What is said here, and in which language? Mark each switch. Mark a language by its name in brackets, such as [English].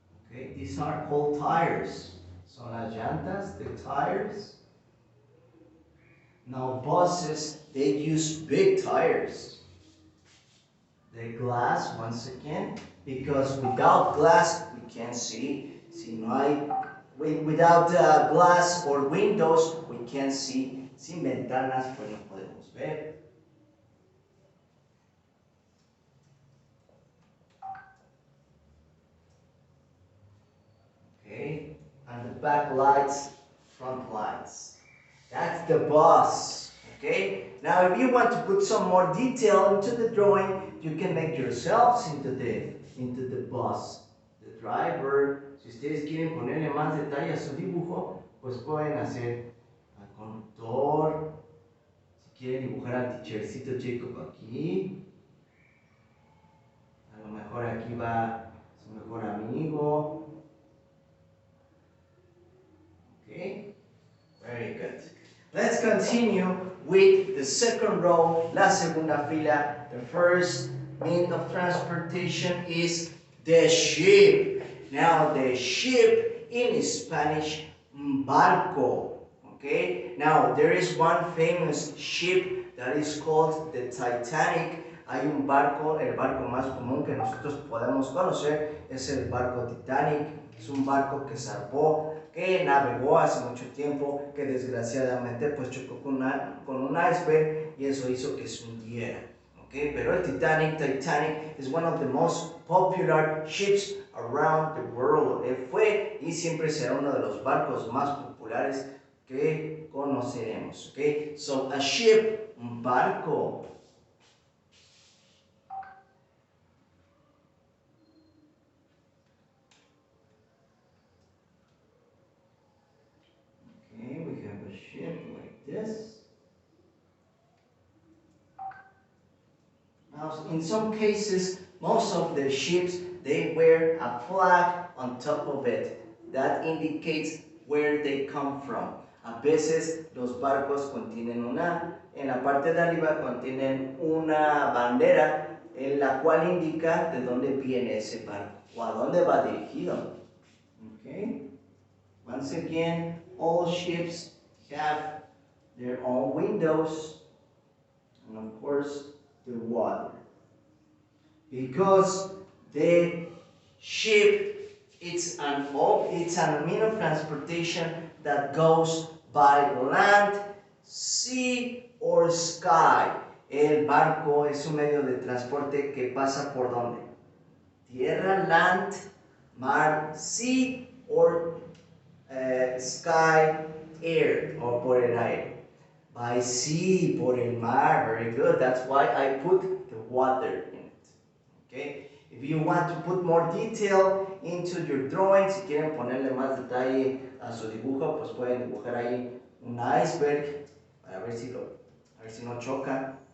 [English] Okay, these are called tires. [Spanish] Son las llantas, [English] the tires. Now buses, they use big tires. The glass, once again, because without glass we can't see. Without glass or windows we can't see. [Spanish] Sin ventanas pues no podemos ver. [English] Okay, and the back lights, front lights. That's the bus. Okay, now if you want to put some more detail into the drawing, you can make yourselves into the bus. The driver, [Spanish] si ustedes quieren ponerle más detalle a su dibujo, pues pueden hacer al conductor. Si quieren dibujar al teachercito Jacob aquí, a lo mejor aquí va su mejor amigo. [English] Okay, very good. Let's continue with the second row, [Spanish] la segunda fila. [English] The first means of transportation is the ship. Now the ship in Spanish, barco. Okay, now there is one famous ship that is called the Titanic. [Spanish] Hay un barco, el barco más común que nosotros podemos conocer es el barco Titanic. Es un barco que zarpó, que navegó hace mucho tiempo, que desgraciadamente pues chocó con un iceberg y eso hizo que se hundiera. [English] Okay, [Spanish] pero el [English] Titanic is one of the most popular ships around the world. [Spanish] Fue y siempre será uno de los barcos más populares que conoceremos. [English] Okay, so a ship, [Spanish] un barco. [English] Okay, we have a ship like this. Now, in some cases, most of the ships, they wear a flag on top of it. That indicates where they come from. [Spanish] A veces los barcos contienen en la parte de arriba contienen una bandera en la cual indica de dónde viene ese barco o a dónde va dirigido. [English] Okay. Once again, all ships have their own windows and of course the water. Because the ship, it's an mean of transportation that goes by land, sea or sky. [Spanish] El barco es un medio de transporte que pasa por donde? Tierra, [English] land, [Spanish] mar, [English] sea or sky, air, or [Spanish] por el aire. [English] By sea, [Spanish] por el mar, [English] very good. That's why I put the water in it. Okay? If you want to put more detail into your drawing, [Spanish] si quieren ponerle más detalle a su dibujo, pues pueden dibujar ahí un iceberg para ver si no choca.